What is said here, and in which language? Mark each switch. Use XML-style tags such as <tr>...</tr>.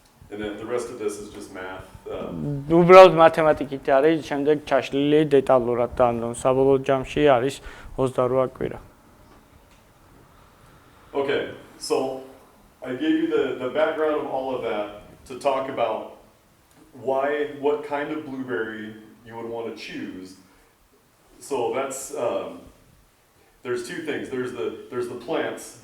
<en>And then the rest of this is just math.</en> <ka>უბრალოდ მათემატიკით არის, შემდეგ ჩაშლილი დეტალურად და ანუ საბოლოო ჯამში არის 28 კვირა.</ka> <en>Okay, so I gave you the background of all of that to talk about what kind of blueberry you would want to choose. So that's there's two things. There's the plants.</en>